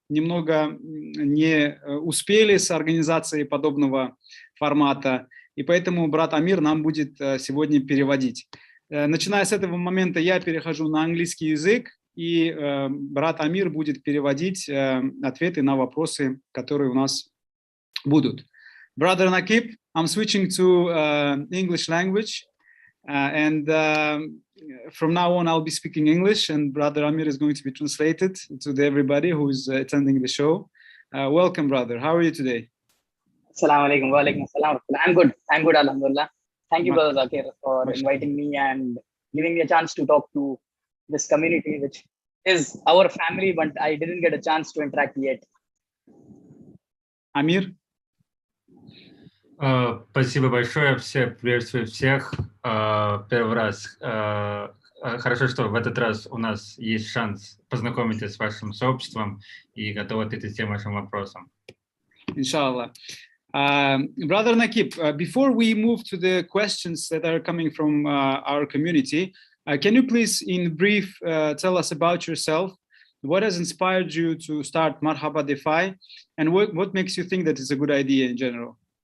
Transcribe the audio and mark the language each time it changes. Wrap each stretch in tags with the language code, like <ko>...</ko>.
<ru>Немного не успели с организацией подобного формата, и поэтому брат Амир нам будет сегодня переводить. Начиная с этого момента я перехожу на английский язык, и брат Амир будет переводить ответы на вопросы, которые у нас будут.</ru> <en>Brother Nakib, I'm switching to English language, and from now on I'll be speaking English, and Brother Amir is going to be translated to everybody who is attending the show. Welcome, brother. How are you today?</en> <ar>Assalamu alaikum. Wa alaikum assalam.</ar> <en>I'm good,</en> <ar>alhamdulillah.</ar> <en>Thank you, Brother Zakir, for inviting me and giving me a chance to talk to this community, which is our family, but I didn't get a chance to interact yet. Amir?</en> <ru>Спасибо большое, приветствую всех. Первый раз. Хорошо, что в этот раз у нас есть шанс познакомиться с вашим сообществом и готовы ответить всем вашим вопросам.</ru> <ar>Inshallah.</ar> <en>Brother Nakib, before we move to the questions that are coming from our community, can you please, in brief, tell us about yourself? What has inspired you to start Marhaba DeFi, and what makes you think that it's a good idea in general?</en>